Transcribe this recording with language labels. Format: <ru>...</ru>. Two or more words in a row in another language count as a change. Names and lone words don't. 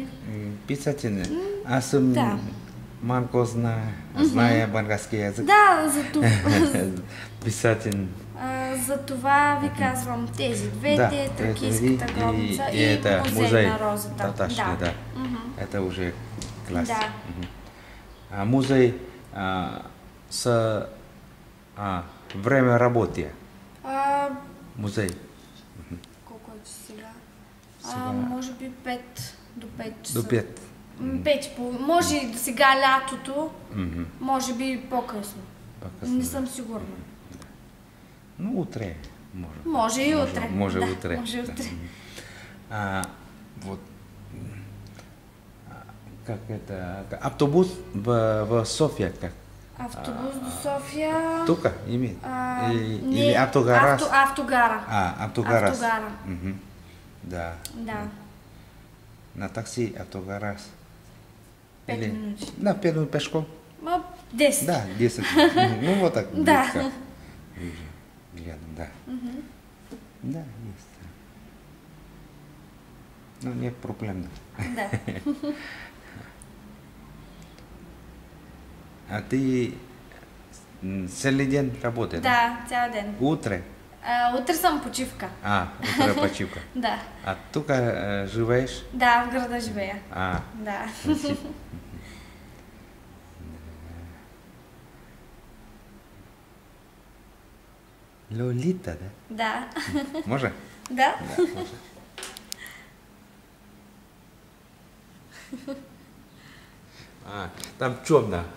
<bg>Писатели? Аз съм малко зная български язик. Да, за това. Писател. За това ви казвам тези двете, Тракийската гробница и музей на розата. Точно, да.</bg> <ru>Это уже класс.</ru> <bg>Да.</bg> <ru>Музей с време работы.</ru> <bg>Музей. Колко е сега? Може би 5 до 5 часа. До 5. 5. Може и до сега лятото, може би по-късно. Не съм сигурна. Ну, утре може. Може и утре. Може утре. Може утре.</bg> <ru>Вот. Как это? Автобус в София как?</ru> <bg>Автобус до София...</bg> <ru>Тук имеет? Или автогара?</ru> <bg>Автогара. Автогара. Автогара. Да. Да. На такси, автогараж. 5 Или- минути.</bg> <ru>Да, 5 минут пешком. 10. Да, 10. Ну вот так.</ru> <bg>Да.</bg> <ru>близко. Рядом, да. Да, есть. Ну, нет проблем.</ru> <bg>Да.</bg> <ru>А ты целый день работаешь?</ru> <bg>Да, цял ден.</bg> <ru>Утро?</ru> <bg>Утре съм почивка.</bg> <ru>Утро почивка.</ru> <bg>Да.</bg> <ru>А тук живеешь?</ru> <bg>Да, в града живея. А, Да. Лолита, да? Да. Може? Да? Да, може.</bg> <ru>Там темно.</ru>